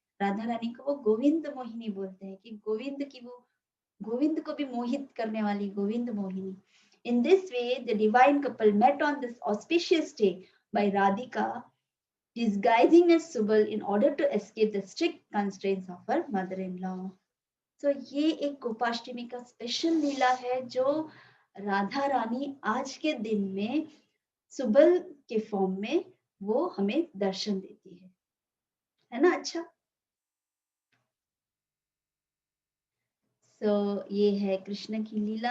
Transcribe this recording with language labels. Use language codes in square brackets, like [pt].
[hi] राधा रानी को वो गोविंद मोहिनी बोलते हैं कि गोविंद की वो गोविंद को भी मोहित करने वाली Govind Mohini. [en] In this way, the divine couple met on this auspicious day by Radhika disguising as Subal in order to escape the strict constraints of her mother-in-law. [hi] So ये एक गोपाष्टमी का स्पेशल लीला है जो राधा रानी आज के दिन में सुबल के फॉर्म में वो हमें दर्शन देती है ना? अच्छा, so, ये है कृष्ण की लीला.